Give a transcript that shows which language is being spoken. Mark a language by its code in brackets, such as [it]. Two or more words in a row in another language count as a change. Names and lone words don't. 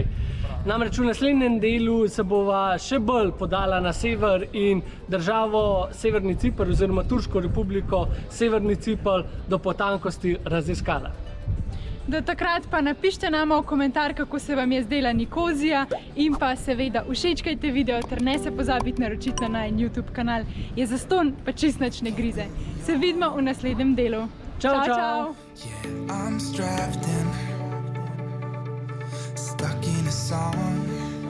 [sl] Namreč v naslednjem delu se bova še bolj podala na sever in državo Severni Cipr oziroma Turško republiko Severni Cipr do potankosti raziskala. Do takrat pa napišite nama v komentar, kako se vam je zdela Nikozija in pa seveda všečkajte video ter ne se pozabiti naročiti na najin YouTube kanal. Je zastonj, pa čist nič ne grize. Se vidimo v naslednjem delu. Čau, čau! [en] Yeah, I'm strapped in, stuck in a song.